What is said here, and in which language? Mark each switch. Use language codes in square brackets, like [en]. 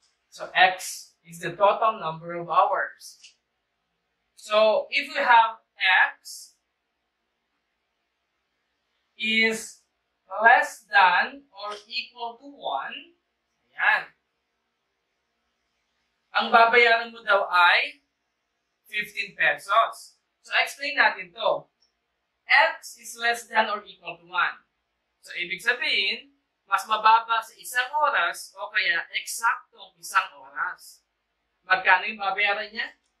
[en] So, x is the total number of hours. So, if we have x is less than or equal to 1, ayan. [tl] Ang babayaran mo daw ay 15 pesos. So, explain natin to. [en] X is less than or equal to 1. [tl] So, ibig sabihin, mas mababa sa isang oras o kaya eksaktong isang oras. Magkano yung babayaran niya?